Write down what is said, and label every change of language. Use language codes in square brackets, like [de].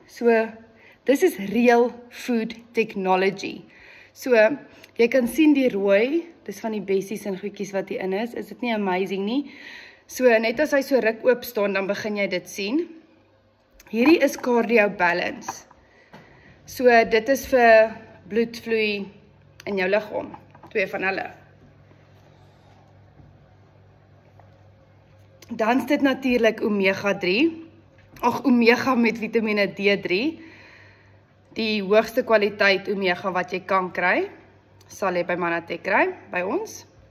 [en] So, this is real food technology. [af] So, jy kan sien die rooi, dis van die bessies en goedjies wat hier in is dit nie amazing nie? So, net as hy so ruk oop staan, dan begin jy dit sien. Hierdie is cardio balance. So, dit is vir bloedvloei in jou liggaam, 2 van hulle. Dan is dit natuurlik omega 3, omega met vitamine D3, die hoogste kwaliteit omega wat jy kan kry, sal jy by Manatech kry, by ons.